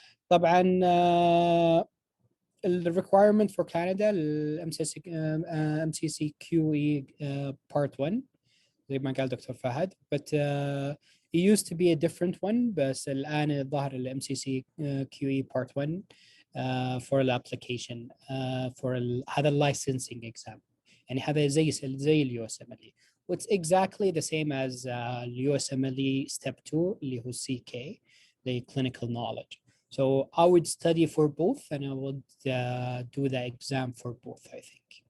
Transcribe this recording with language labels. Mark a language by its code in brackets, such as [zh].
[ar] طبعا [en] the requirement for Canada, MCCQE Part 1. [ar] زي ما قال دكتور فهد. [en] But it used to be a different one. [ar] بس الآن ظهر ال [en] MCC QE Part 1 for the application for [ar] هذا [en] licensing exam. [ar] يعني هذا زي ال USMLE. [en] It's exactly the same as USMLE Step 2 [ar] اللي هو [en] CK, the clinical knowledge. So I would study for both and I would do the exam for both, I think.